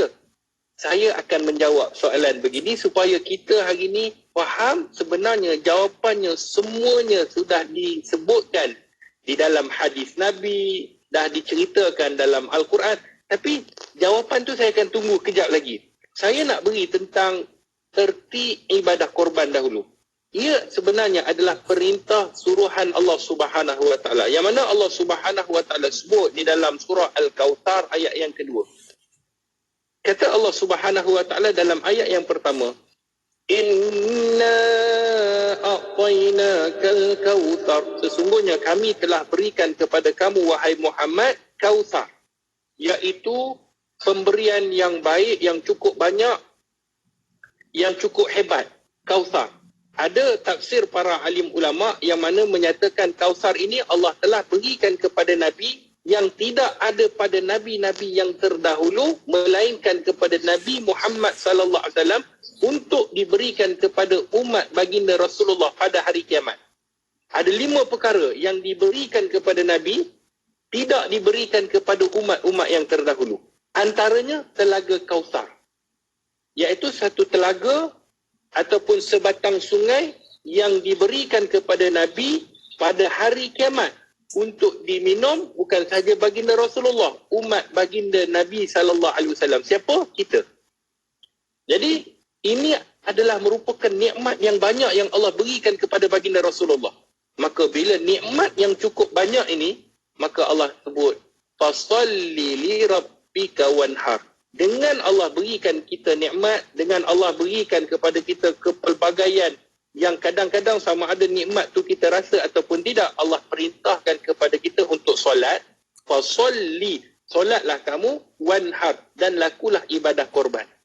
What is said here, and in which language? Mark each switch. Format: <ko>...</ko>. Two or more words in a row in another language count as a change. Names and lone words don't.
<ms>Saya akan menjawab soalan begini supaya kita hari ini faham sebenarnya jawapannya semuanya sudah disebutkan di dalam hadis Nabi, dah diceritakan dalam Al-Quran. Tapi jawapan tu saya akan tunggu kejap lagi. Saya nak beri tentang erti ibadah korban dahulu. Ia sebenarnya adalah perintah suruhan Allah</ms> <ar>سبحانه وتعالى,</ar> <ms>yang mana Allah</ms> <ar>سبحانه وتعالى</ar> <ms>sebut di dalam surah Al-Kautsar ayat yang kedua. Kata Allah</ms> <ar>سبحانه وتعالى</ar> <ms>dalam ayat yang pertama,</ms> <ar>إنا أعطيناك الكوثر.</ar> <ms>Sesungguhnya kami telah berikan kepada kamu wahai Muhammad kautsar, iaitu pemberian yang baik, yang cukup banyak, yang cukup hebat. Kautsar. Ada tafsir para alim ulama yang mana menyatakan kautsar ini Allah telah berikan kepada Nabi yang tidak ada pada nabi-nabi yang terdahulu, melainkan kepada Nabi Muhammad</ms> <ar>صلى الله عليه وسلم</ar> <ms>untuk diberikan kepada umat baginda Rasulullah pada hari kiamat. Ada 5 perkara yang diberikan kepada Nabi, tidak diberikan kepada umat-umat yang terdahulu. Antaranya Telaga Kautsar, iaitu satu telaga ataupun sebatang sungai yang diberikan kepada Nabi pada hari kiamat untuk diminum bukan sahaja baginda Rasulullah, umat baginda Nabi</ms> <ar>صلى الله عليه وسلم.</ar> <ms>Siapa? Kita. Jadi ini adalah merupakan nikmat yang banyak yang Allah berikan kepada baginda Rasulullah. Maka bila nikmat yang cukup banyak ini, maka Allah sebut</ms> <ar>فصل لربك وانحر.</ar> <ms>Dengan Allah berikan kita nikmat, dengan Allah berikan kepada kita kepelbagaian yang kadang-kadang sama ada nikmat tu kita rasa ataupun tidak, Allah perintahkan kepada kita untuk solat. Fasalli, solatlah kamu, wanhar, dan lakulah ibadah korban.</ms>